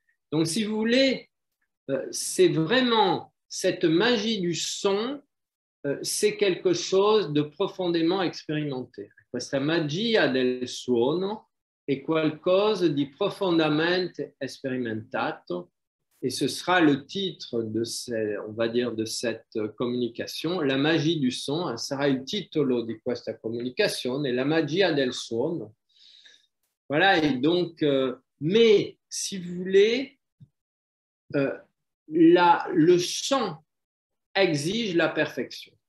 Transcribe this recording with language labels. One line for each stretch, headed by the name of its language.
French: Donc, si vous voulez, c'est vraiment cette magie du son, c'est quelque chose de profondément expérimenté.
Italian: Questa magia del suono è qualcosa di profondamente sperimentato.
French: Et ce sera le titre de on va dire, de cette communication.
Italian: La magie du son sarà il titolo di questa comunicazione, la magia del suono.
French: Voilà, et donc, mais si vous voulez, le chant exige la perfection.